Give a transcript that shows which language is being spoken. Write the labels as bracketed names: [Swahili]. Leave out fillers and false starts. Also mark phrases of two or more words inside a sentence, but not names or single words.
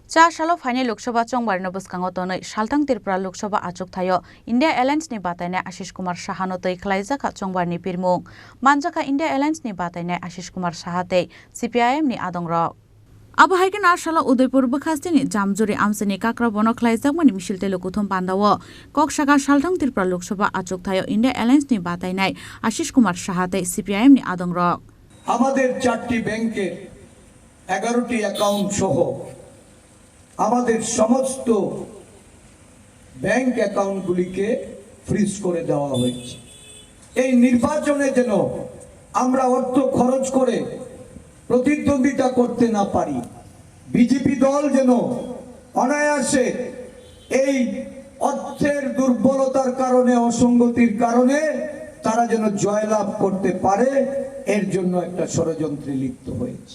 [Turkic languages] चा सालो फाइने लोकसभा चंगबारनो बसकांगो तनै सालथां त्रिपुरा लोकसभा आचुक थायो इंडिया एलायंस नि बातायनाय आशिष कुमार साहानो तै खलाइजाखा चंगबारनि पिरमुं मानजाखा इंडिया एलायंस नि बातायनाय आशिष कुमार साहाते सीपीआईएम नि आदंग्रक आबहायगन आसाला उदयपुर बखास्तिनि जामजुरि आमसनि काक्रा बन खलाइजाकमानि मिसिलते लकुथम बान्दावो कक्सागा सालथां त्रिपुरा लोकसभा आचुक थायो इंडिया एलायंस नि बातायनाय आशिष कुमार साहाते सीपीआईएम नि आदंग्रक [Bangla] আমাদের 4টি ব্যাংকের 11টি অ্যাকাউন্ট সহ আমাদের সমস্ত ব্যাংক অ্যাকাউন্টগুলিকে ফ্রিজ করে দেওয়া হয়েছে। এই নির্বাচনে যেন আমরা অর্থ খরচ করে প্রতিদ্বন্দ্বিতা করতে না পারি, বিজেপি দল যেন অনায়াসে এই অর্থের দুর্বলতার কারণে অসঙ্গতির কারণে তারা যেন জয়লাভ করতে পারে, এর জন্য একটা ষড়যন্ত্রে লিপ্ত হয়েছে।